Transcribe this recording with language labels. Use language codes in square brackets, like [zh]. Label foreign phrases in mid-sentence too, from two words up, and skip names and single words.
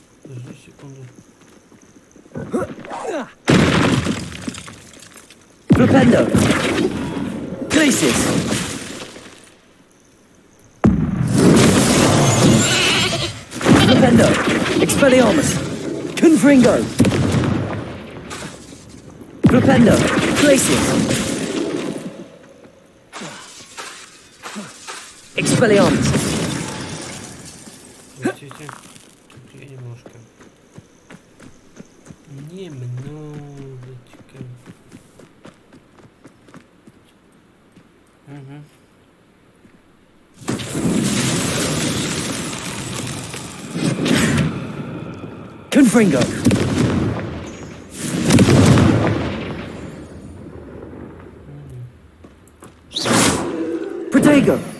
[ru] Подожди секунду. [la] Flipendo! Glacius! Flipendo! Expelliarmus! Confringo! Flipendo! Glacius! Expelliarmus! [ru] Простите, тут я немножко. Немножечко. Угу. [la] Confringo! Protego!